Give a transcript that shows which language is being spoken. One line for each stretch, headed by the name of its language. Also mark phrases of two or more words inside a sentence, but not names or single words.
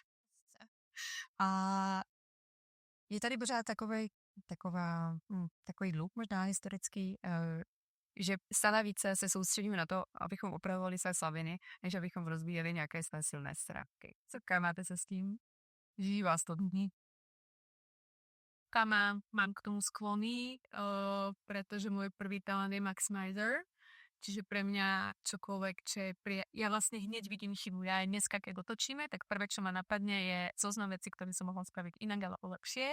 Czech: A je tady pořád takový dluh možná historický, že stále více se soustředíme na to, abychom opravovali své slabiny, než abychom rozvíjeli nějaké své silné stránky. Co máte se s tím? Živí vás to dní?
Slovak: Mám k tomu sklony, pretože môj prvý talent je maximizer, čiže pre mňa čokoľvek, ja vlastne hneď vidím chybu. Ja aj dneska, keď otočíme, tak prvé, čo ma napadne, je zoznam vecí, ktoré som mohla spraviť inak alebo lepšie.